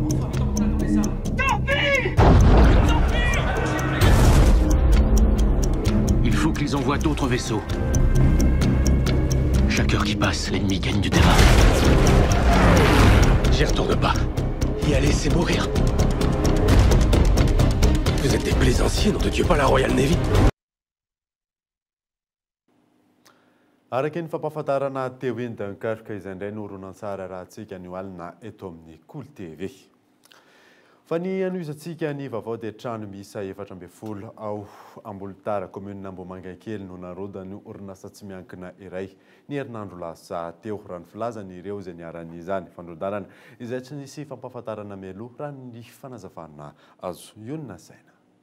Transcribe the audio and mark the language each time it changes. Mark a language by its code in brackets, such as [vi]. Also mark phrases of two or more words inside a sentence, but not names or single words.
[fr] Il faut qu'ils envoient d'autres vaisseaux. Chaque heure qui passe, l'ennemi gagne du terrain. J'y retourne pas. Y aller, c'est mourir. Vous êtes des plaisanciers, nom de Dieu, pas la Royal Navy. [mg] Araka ny fampahafantarana teo eny Dunkerque izay indray no horonan-tsara raha antsika ny alina eto amin'ny Cool TV. Fa ny anoizantsika ny vaovao dia trano miisa 400 ao Ambolitara commune Ambohimangankely no narodany orinasa tsy miankina iray ny herinandro lasa teo raha ny filazany ireo izay niaran'izany fandrodanana izay tsy nisy fampahafantarana mialoha raha ny fanazavana azo Iona Saina.